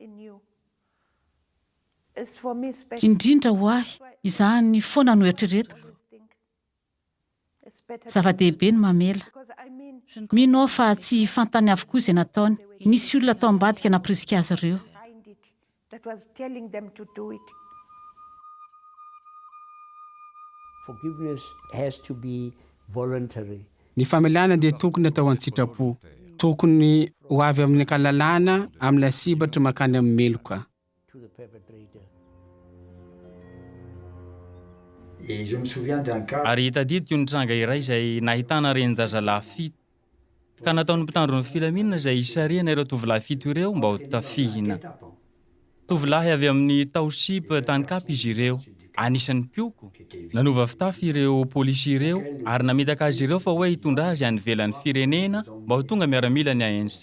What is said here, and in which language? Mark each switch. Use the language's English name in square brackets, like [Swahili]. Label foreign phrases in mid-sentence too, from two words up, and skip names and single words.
[Malagasy] Indrindra ho ahy izany foana no eritreretiko. Zava-dehibe ny mamela. Mino ao fa tsy fantany avokoa izay nataony. Nisy olona tao ambadika namprisika azy ireo. [English] Forgiveness has to be voluntary. [Malagasy] Ny famelana dia tokony atao an-tsitrapo. Tokony ho avy amin'ny ankalalana amin'ny sibatra makany amin'ny meloka. [English] To the perpetrator. [French] Et je me souviens d'un cas. [Malagasy] Ary hitadidiko ny tranga iray izay nahitana renjazalahy fito ka nataon'ny mpitandron'ny filaminana izay isarihana ireo tovolahy fito ireo mba ho tafihina. Tovolahy avy amin'ny township Tankapa izy ireo, anisan'ny pioko. Nanova fitafy ireo polisy ireo ary namitaka azy ireo fa hoe hitondra azy any ivelan'ny firenena mba ho tonga miaramila ny ANC.